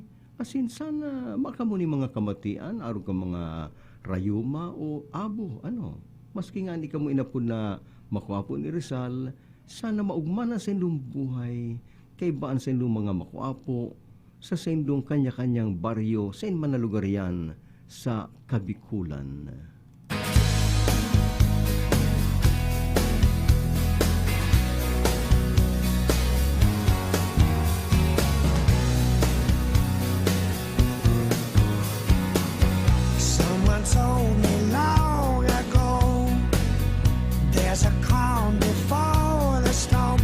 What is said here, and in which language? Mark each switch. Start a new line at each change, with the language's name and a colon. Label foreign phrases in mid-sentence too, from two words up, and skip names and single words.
Bikol: Asin sana makamo ni mga kamatian, araw ka mga rayuma o abo, ano. Maski nga ni ka mo inapod na makuapo ni Rizal, sana maugman na sa inyong buhay, kay baan sa inyong mga makuapo, sa inyong kanya-kanyang baryo, sa inyong mga lugar yan, sa Kabikulan.
English: Someone told me long ago there's a calm before the storm.